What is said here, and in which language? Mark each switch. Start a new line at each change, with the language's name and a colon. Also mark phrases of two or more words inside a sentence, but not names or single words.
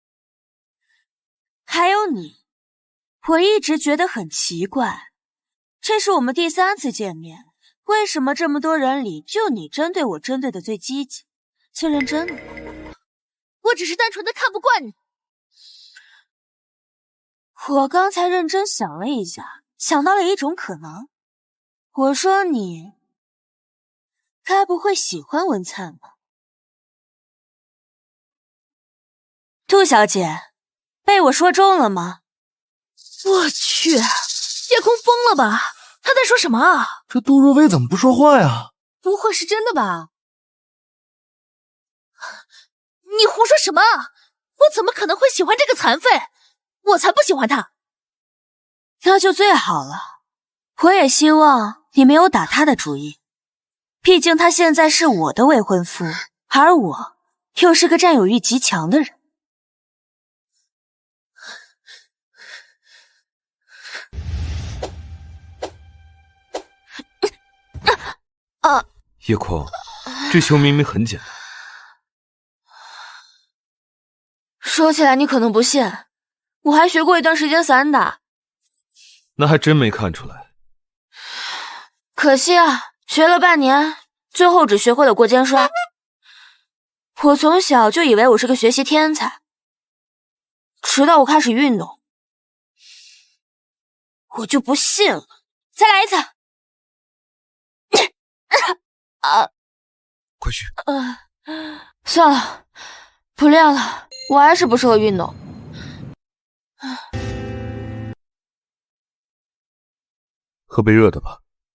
Chinese: 還有你，我一直覺得很奇怪，這是我們第3次見面，為什麼這麼多人裡就你針對我針對的最積極、最認真呢？我只是單純的看不慣你。我剛才認真想了一下，想到了一種可能。我說你該不會喜歡文燦吧？杜小姐，被我說中了嗎？我去，夜空瘋了吧？他在說什麼啊？這杜若薇怎麼不說話呀？不會是真的吧？你胡說什麼？我怎麼可能會喜歡這個殘廢？我才不喜歡他。那就最好了。我也希望你沒有打他的主意，畢竟他現在是我的未婚夫，而我又是個佔有慾極強的人。夜空，這球明明很簡單。說起來你可能不信，我還學過一段時間散打。那還真沒看出來。可惜啊，學了半年，最後只學會了過肩摔。我從小就以為我是個學習天才，直到我開始運動，我就不信了。再來一次。快去。算了，不練了，我還是不適合運動。喝杯熱的吧。